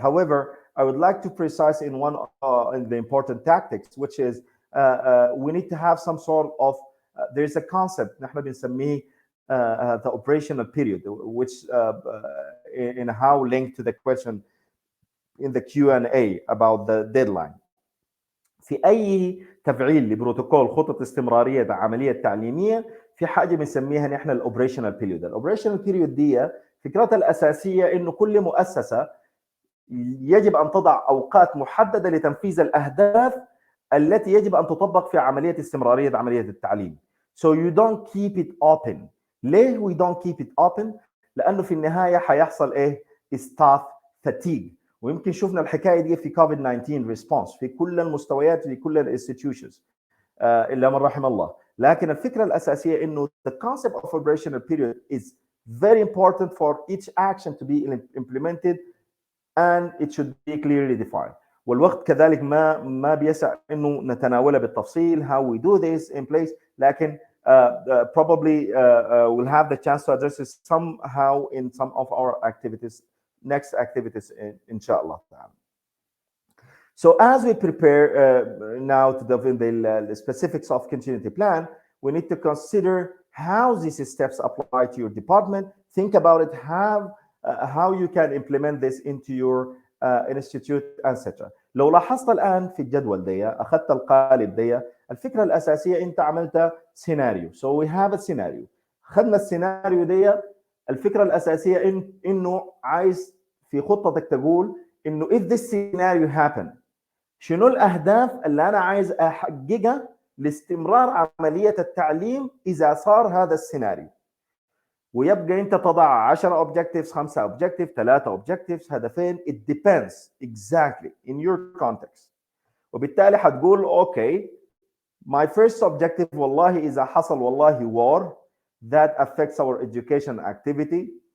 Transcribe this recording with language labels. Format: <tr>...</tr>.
<en>However, I would like to precise in one in the important tactics, which is we need to have some sort of there's a concept نحن بنسميه the operational period, which in how linked to the question in the Q&A about the deadline.</en> <ar>في اي تفعيل لبروتوكول خطه استمراريه العمليه التعليميه في حاجه بنسميها نحن الاوبريشنال بيريود. الاوبريشنال بيريود دي فكرتها الاساسيه انه كل مؤسسه يجب ان تضع اوقات محدده لتنفيذ الاهداف التي يجب ان تطبق في عمليه استمراريه عمليه التعليم.</ar> <en>So you don't keep it open.</en> <ar>ليه we don't keep it open؟ لانه في النهايه حيحصل ايه؟ staff fatigue. ويمكن شفنا الحكايه دي في كوفيد 19 ريسبونس في كل المستويات في كل الانستتيوشنز الا من رحم الله.</ar> <en>لكن الفكره الاساسيه انه the concept of operational period is very important for each action to be implemented and it should be clearly defined.</en> <ar>والوقت كذلك ما بيسع انه نتناوله بالتفصيل how we do this in place.</ar> <en>لكن probably we'll have the chance to address it somehow in some of our activities, next activities inshallah. So as we prepare now to define the specifics of continuity plan, we need to consider how these steps apply to your department. Think about it, how you can implement this into your institute, etc.</en> <ar>لو لاحظت الان في الجدول دي اخذت القالب دي الفكره الاساسيه انت عملت سيناريو.</ar> <en>So we have a scenario.</en> <ar>اخذنا السيناريو دي الفكره الاساسيه انه عايز في خطتك تقول انه if this scenario happen شنو الاهداف اللي انا عايز احققها لاستمرار عمليه التعليم اذا صار هذا السيناريو. ويبقى انت تضع 10 objectives 5 objectives 3 objectives هدفين.</ar> <en>It depends exactly in your context. وبالتالي حتقول okay my first objective والله اذا حصل والله war that affects our education activity.</en>